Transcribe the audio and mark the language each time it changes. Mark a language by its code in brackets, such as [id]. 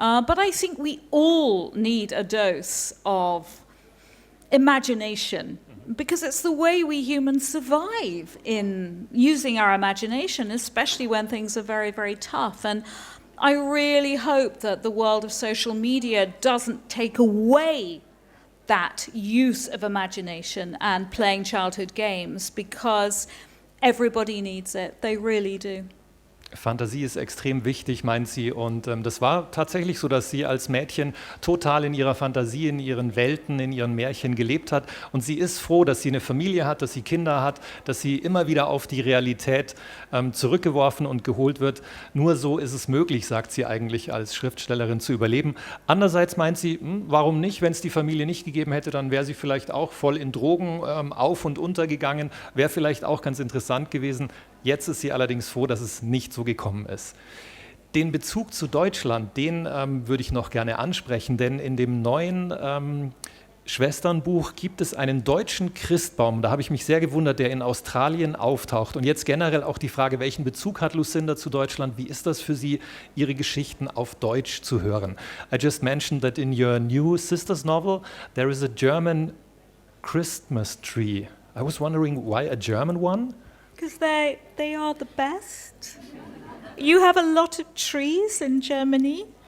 [en] But I think we all need a dose of imagination because it's the way we humans survive in using our imagination, especially when things are very, very tough. And I really hope that the world of social media doesn't take away that use of imagination and playing childhood games, because everybody needs it. They really do. [de] Fantasie ist extrem wichtig, meint sie. Und das war tatsächlich so, dass sie als Mädchen total in ihrer Fantasie, in ihren Welten, in ihren Märchen gelebt hat. Und sie ist froh, dass sie eine Familie hat, dass sie Kinder hat, dass sie immer wieder auf die Realität zurückgeworfen und geholt wird. Nur so ist es möglich, sagt sie eigentlich, als Schriftstellerin zu überleben. Andererseits meint sie, warum nicht? Wenn es die Familie nicht gegeben hätte, dann wäre sie vielleicht auch voll in Drogen auf und unter gegangen. Wäre vielleicht auch ganz interessant gewesen. Jetzt ist sie allerdings froh, dass es nicht so gekommen ist. Den Bezug zu Deutschland, den würde ich noch gerne ansprechen, denn in dem neuen Schwesternbuch gibt es einen deutschen Christbaum. Da habe ich mich sehr gewundert, der in Australien auftaucht. Und jetzt generell auch die Frage, welchen Bezug hat Lucinda zu Deutschland? Wie ist das für Sie, Ihre Geschichten auf Deutsch zu hören? [en] I just mentioned that in your new sister's novel, there is a German Christmas tree. I was wondering why a German one? Because they are the best. You have a lot of trees in Germany.